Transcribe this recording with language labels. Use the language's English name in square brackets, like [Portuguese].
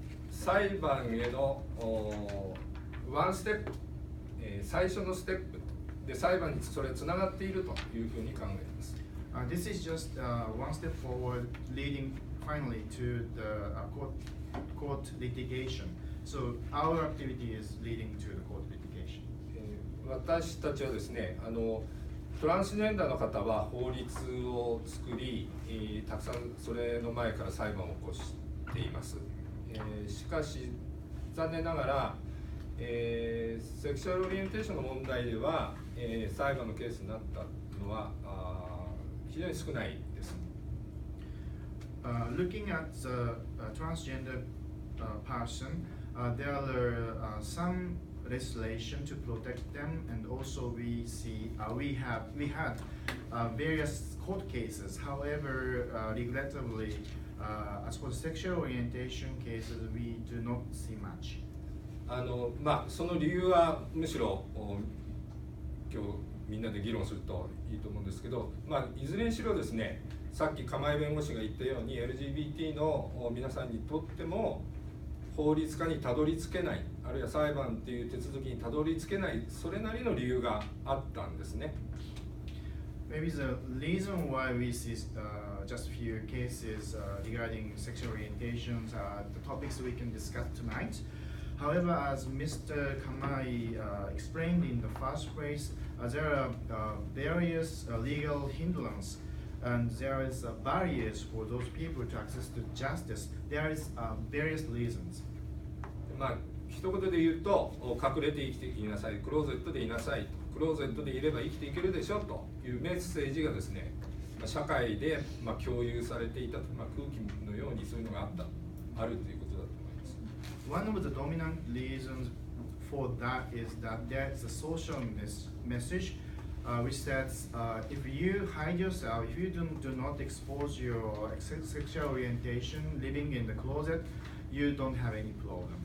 [Japanese] 裁判へのワンステップ、最初のステップで裁判にそれつながっているというふうに考えます。 [English] This is just one step forward, leading finally to the court litigation. So our activity is leading to the court litigation. [Japanese] 私たちはですね、トランスジェンダーの方は法律を作り、たくさんそれの前から裁判を起こしています。しかし残念ながら、セクシュアルオリエンテーションの問題では、裁判のケースになったのは非常に少ないです。 [English] Looking at the transgender person, there are some legislation to protect them, and also we had various court cases. However, regrettably, as for sexual orientation cases, we do not see much. [Japanese] その理由はむしろ今日みんなで議論するといいと思うんですけど、いずれにしろですね、さっき釜井弁護士が言ったように LGBT の皆さんにとっても法律家にたどり着けない、あるいは裁判っていう手続きにたどり着けない、それなりの理由があったんですね。 [English] Maybe the reason why we see just a few cases regarding sexual orientations are the topics we can discuss tonight. However, as Mr. Kamai explained in the first place, there are various legal hindrances and there is barriers for those people to access to justice. There is various reasons. [Japanese] まあ一言で言うと、隠れて生きていきなさい、クローゼットでいなさい、クローゼットでいれば生きていけるでしょというメッセージがですね、社会で共有されていた、空気のようにそういうのがあるということだと思います。 [English] One of the dominant reasons for that is that there is a social message which says if you hide yourself, if you do not expose your sexual orientation living in the closet, you don't have any problem.